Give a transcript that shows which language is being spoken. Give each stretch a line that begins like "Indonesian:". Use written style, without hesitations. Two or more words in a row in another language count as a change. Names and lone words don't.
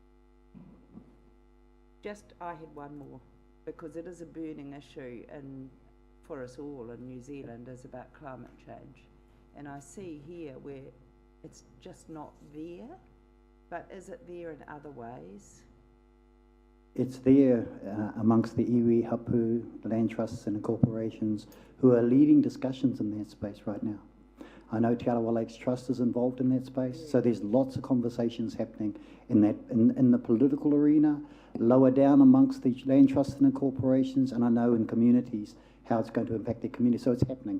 English: I had one more, because it is a burning issue for us all in New Zealand, is about climate change. And I see here where it's just not there, but is it there in other ways? It's there amongst the
Māori: iwi, hapu,
English: land trusts and corporations who are leading discussions in that space right now. I know Te Arawa Lakes Trust is involved in that space, so there's lots of conversations happening in the political arena, lower down amongst the land trusts and corporations, and I know in communities how it's going to impact their community, so it's happening.